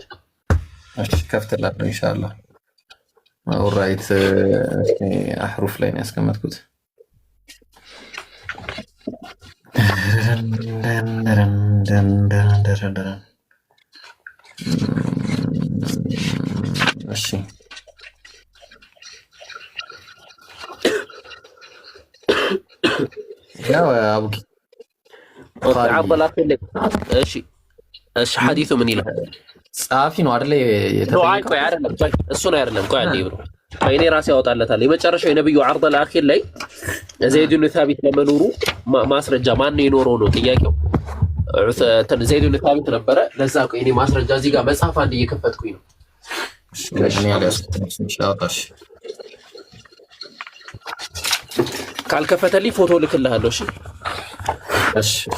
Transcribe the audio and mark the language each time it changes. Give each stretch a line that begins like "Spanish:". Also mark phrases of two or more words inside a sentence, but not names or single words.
Amharic: እሺ ከፍትላለሁ ኢንሻአላህ። ኦልራይት አህሩፍ ላይ ነው ያስቀመጥኩት። እሺ ያው አቡኪ
Arabic: عرض الاخير لك.
Amharic: እሺ ሐዲሱ ምን ይላል? ጻፊ ነው አይደል? ቆይ አይደለም እሱ ነው አይደለም። ቆይ አንዴ ብሮ እኔ ራሴ ያወጣለታል። የመጨረሻው የነብዩ
Arabic: عرض الاخير
Amharic: ላይ ዘይድ ብን ታቢት ለመኖሩ ማስረጃ ማን የኖረው ነው ጥያቄው። ዘይድ ብን ታቢት ነበረ። ለዛ ቆይ እኔ ማስረጃ እዚህ ጋር መጽሐፍ አንድ እየከፈትኩኝ ነው። እሺ ኢንሻአላህ ካልከፈተልኝ ፎቶ ልክልሃለሁ። እሺ